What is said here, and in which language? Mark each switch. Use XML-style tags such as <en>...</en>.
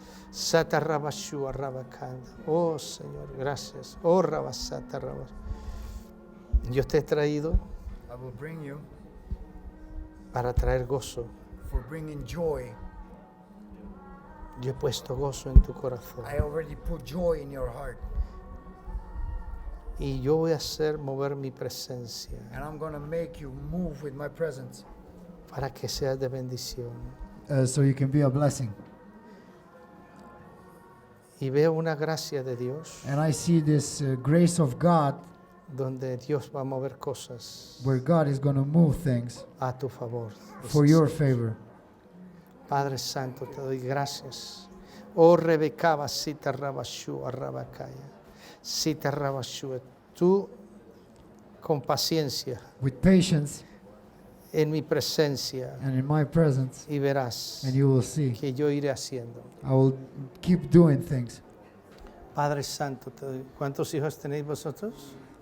<es>Sata, Rabashua, Rabacanda. Oh, Señor, gracias. Oh, Rabasata, Rabashua. Yo te he traído</es> <en>I will bring you</en> <es>para traer gozo.</es> <en>for bringing joy.</en> <es>Yo he puesto gozo en tu corazón.</es> <en>I already put joy in your heart.</en> <es>Y yo voy a hacer mover mi presencia</es> <en>And I'm going to make you move with my presence.</en> <es>para que seas de bendición.</es> <en>So you can be a blessing.</en> <es>Y veo una gracia de Dios</es> <en>And I see this grace of God</en> <es>donde Dios va a mover cosas</es> <en>where God is going to move things</en> <es>a tu favor.</es> <en>for your favor.</en> <es>Padre Santo, te doy gracias. Oh, Rebecaba, Sita, Rabashua, Rabacaya. Sita, Rabashua. Tú, con paciencia,</es> <en>With patience</en> <es>en mi presencia,</es> <en>and in my presence,</en> <es>y verás</es> <en>and you will see.</en> <es>que yo iré haciendo.</es> <en>I will keep doing things.</en> <es>Padre Santo, ¿cuántos hijos tenéis vosotros?</es>